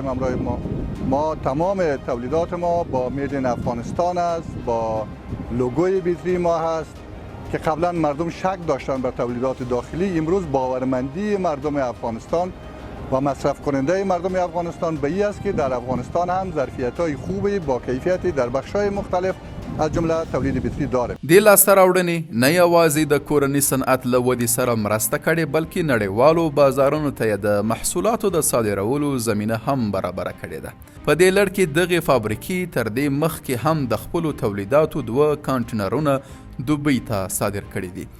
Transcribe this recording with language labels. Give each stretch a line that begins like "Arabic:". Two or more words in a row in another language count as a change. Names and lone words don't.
Persian: همراه ما تمام تولیدات ما با
English: made in
Persian: افغانستان است، با لوگوی بیتری ما هست که قبلا مردم شک داشتن به تولیدات داخلی. امروز باورمندی مردم افغانستان و مصرف کننده مردم افغانستان به این است که در افغانستان هم ظرفیت‌های خوبی با کیفیتی در بخش‌های مختلف از جمله تولید بیتری داره.
Pashto: د لاسته راوړنې نه یوازې د کورني صنعت له ودې سره مرسته کړې بلکې نړیوالو بازارونو ته د محصولاتو د صادرولو زمینه هم برابره کړې ده. په دې لړ کې دغې فابریکې تر دې مخکې هم د خپلو تولیداتو 2 کانټینرونه دوبۍ ته صادر کړي دي.